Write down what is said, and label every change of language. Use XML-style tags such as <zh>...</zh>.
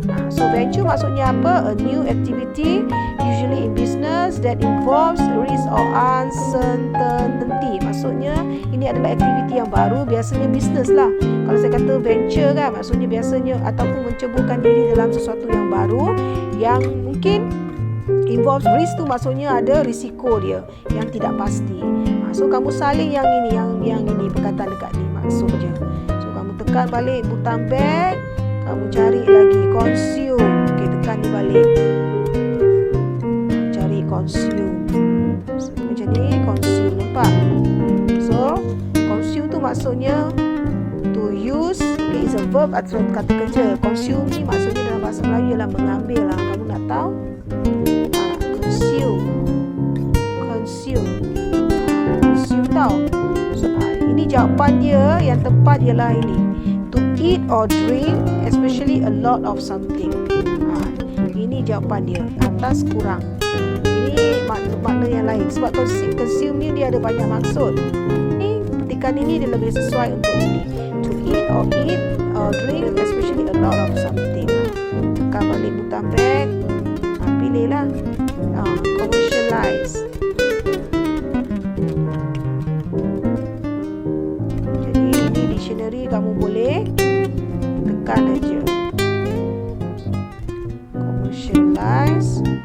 <en>So venture</en> <ms>maksudnya apa?</ms> <en>A new activity usually in business that involves risk or uncertainty.</en> <ms>Maksudnya ini adalah aktiviti yang baru, biasanya bisnes lah. Kalau saya kata venture kan, maksudnya biasanya ataupun menceburkan diri dalam sesuatu yang baru yang mungkin</ms> <en>involves risk</en> <ms>tu, maksudnya ada risiko dia yang tidak pasti. So kamu salin yang ini, yang ini perkataan dekat ni maksudnya. So kamu tekan balik butang back. Kamu cari lagi consume. Okey, tekan ni balik. Cari consume. Macam ni, consume, nampak?</ms> <en>So, consume</en> <ms>tu maksudnya</ms> <en>to use. Okay, is a verb</en> <ms>atau kata kerja. Consume ni maksudnya dalam bahasa Melayu ialah mengambil lah. Kamu nak tahu? Consume. Consume. Consume tau. So, ini jawapan dia yang tepat ialah ini.</ms> <en>To eat or drink, especially a lot of something.</en> <ms>Ini jawapan dia, atas kurang. Ini makna yang lain. Sebab consume ni dia ada banyak maksud. Ini petikan ini dia lebih sesuai untuk ini.</ms> <en>To eat or drink, especially a lot of something.</en> <ms>Tekan balik butang back. Pilihlah commercialize. Dictionary kamu boleh tekan aja commercialize.</ms>